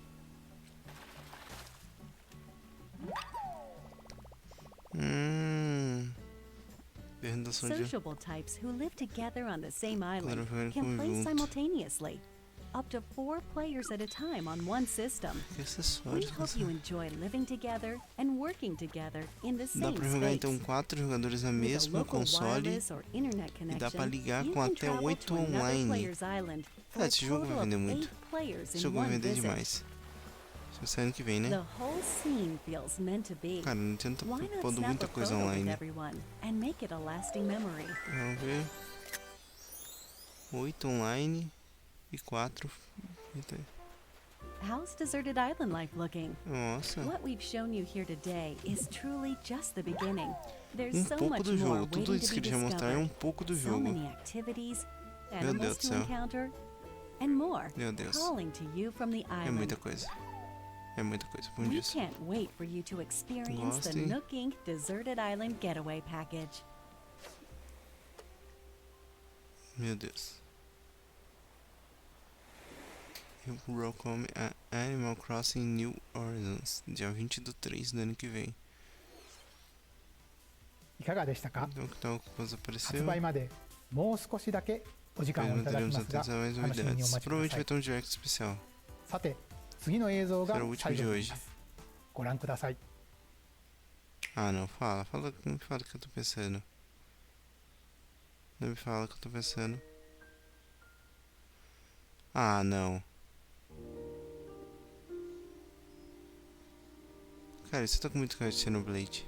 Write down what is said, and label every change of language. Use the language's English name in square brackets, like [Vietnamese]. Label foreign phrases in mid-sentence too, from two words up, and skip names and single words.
[Portuguese] Perguntação de... [English] Sociable types who live together on the same island [Portuguese] jogar em [English] can play [Portuguese] conjunto. [English] simultaneously, up to 4 players at a time on one system. [Portuguese] Que [English] We [Portuguese] acessórios que [English] hope you enjoy living together and working together in the [Portuguese] Dá [English] same [Portuguese] pra jogar então [English] space. [Portuguese] 4 jogadores na [English] With a [Portuguese] mesma [English] local [Portuguese] console. [English] wireless or internet [Portuguese] E dá pra [English] connection, [Portuguese] ligar [English] you [Portuguese] com [English] can [Portuguese] até [English] travel [Portuguese] 8 [English] to another [Portuguese] online. [English] player's island for [Portuguese] Ah, [English] a [Portuguese] esse jogo vai [English] total of [Portuguese] vender [English] 8 [Portuguese] muito. [English] players [Portuguese] Esse [English] in [Portuguese] jogo vai [English] one [Portuguese] vender [English] visit. [Portuguese] demais. Isso vai ano que vem, né? [English] The whole scene feels meant to be. [Portuguese] Cara, não tenta [English] Why not [Portuguese] pondo [English] snap [Portuguese] muita [English] a [Portuguese] coisa [English] photo with [Portuguese] online. [English] everyone and make it a lasting memory? [Portuguese] Vamos ver. 8 online e 4. [English] How's Deserted Island life looking? [Portuguese] Nossa. [English] What we've shown you here today is truly just the beginning. There's so [Portuguese] pouco [English] much [Portuguese] do [English] more [Portuguese] jogo. Tudo [English] waiting [Portuguese] isso [English] to [Portuguese] que [English] be [Portuguese] eles já mostraram é [English] discovered. [Portuguese] pouco do [English] So [Portuguese] jogo. [English] many activities, [Portuguese] Deus [English] animals [Portuguese] do [English] to [Portuguese] céu. [English] encounter, and more [Portuguese] Meu Deus. [English] calling to you from the [Portuguese] É [English] island. [Portuguese] muita coisa. É muita coisa. Bom [English] We [Portuguese] disso. [English] can't wait for you to experience the [Portuguese] Gostei. [English] Nook Inc. Deserted Island Getaway Package. [Portuguese] Meu Deus. Eu welcome a Animal Crossing New Horizons. Dia 20/3 do ano que vem. [Japanese] いかがでしたか？ [Portuguese] Então, que tal coisa apareceu? [Japanese] 発売までもう少しだけお時間をいただき [Portuguese] Manteremos [Japanese] ますが [Portuguese] atentos a mais [Japanese] 楽しみにお [Portuguese] novidades. [Japanese] 待ちくだ [Portuguese] Provavelmente [Japanese] さ [Portuguese] vai [Japanese] い。 [Portuguese] ter um direct especial. [Japanese] さて次の映像が [Portuguese] Será o último [Japanese] 最後 [Portuguese] de [Japanese] になり [Portuguese] hoje. [Japanese] ます。ご覧ください。 [Portuguese] Ah, não. Fala. Não me fala o que eu tô pensando. Não me fala o que eu tô pensando. Ah, não. Cara, isso tá com muito cara de Xenoblade.